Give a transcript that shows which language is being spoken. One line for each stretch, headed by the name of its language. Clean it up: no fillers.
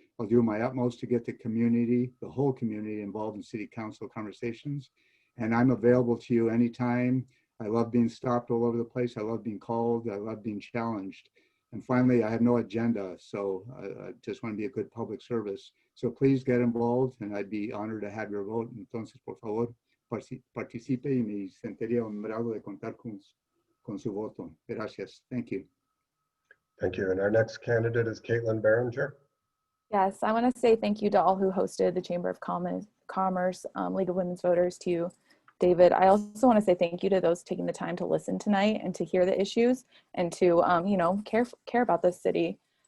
English: I'll do my utmost to get the community, the whole community, involved in City Council conversations. And I'm available to you anytime. I love being stopped all over the place. I love being called. I love being challenged. And finally, I have no agenda, so I just want to be a good public service. So please get involved, and I'd be honored to have your vote.
Spanish: Entonces, por favor, participe y me sentiría honrado de contar con su voto. Gracias.
English: Thank you. Thank you. And our next candidate is Caitlyn Behringer. Yes, I want to say thank you to all who hosted the Chamber of Commerce, League of Women's Voters, to David. I also want to say thank you to those taking the time to listen tonight and to hear the issues and to, care about this city.